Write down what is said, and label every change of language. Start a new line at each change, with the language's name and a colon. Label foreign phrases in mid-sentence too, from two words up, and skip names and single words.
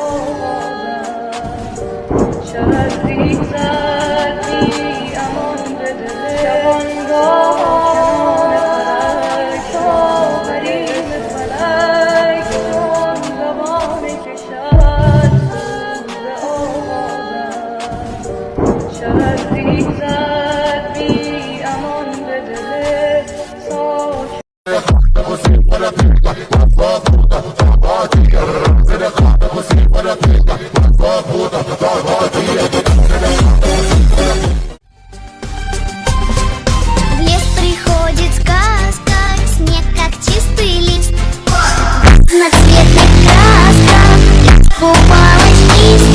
Persian: آوازم شهر ریزد بی امان به دل شبانگاهان فلک تا حریم فلک چون زبان کشد سوز آوازم شهر ریزد بی امان به دل
Russian: В лес приходит сказка, снег как чистый лист, на цветных красках искупалась кисть.